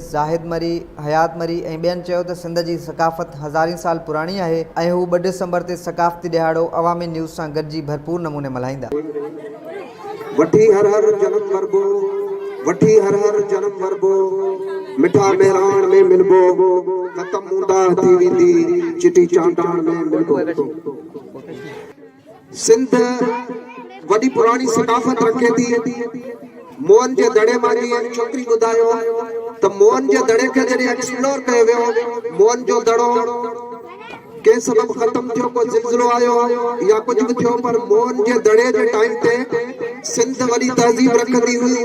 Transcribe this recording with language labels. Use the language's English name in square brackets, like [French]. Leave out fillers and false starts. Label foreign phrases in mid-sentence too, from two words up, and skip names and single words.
[Sindhi] जाहिद मरी, हयात मरी ऐं ॿियनि चयो त सिंध जी सकाफ़त हज़ारें साल पुराणी आहे ऐं हू 2 डिसंबर ते सकाफ़ती ॾिहाड़ो अवामी न्यूज़ सां गॾिजी भरपूर नमूने मल्हाईंदा। वठी हर हर जन्म वरबो, वठी हर हर जन्म वरबो, मिठा मेहरान में मिलबो, ख़त्म हूंदा थी वेंदी चिटी चांटान में मिलबो। सिंध वॾी पुराणी सकाफ़त रखे थी। मोहन जे दड़े मां जीअं छोकिरी ॿुधायो त मोहन जे दड़े खे जॾहिं एक्सप्लोर कयो वियो, मोहन जो दड़ो कंहिं सबब ख़त्म थियो, को ज़िलज़िलो आयो या कुझु बि थियो, पर मोहन जे दड़े जे टाइम ते सिंध वॾी तहज़ीब रखंदी हुई।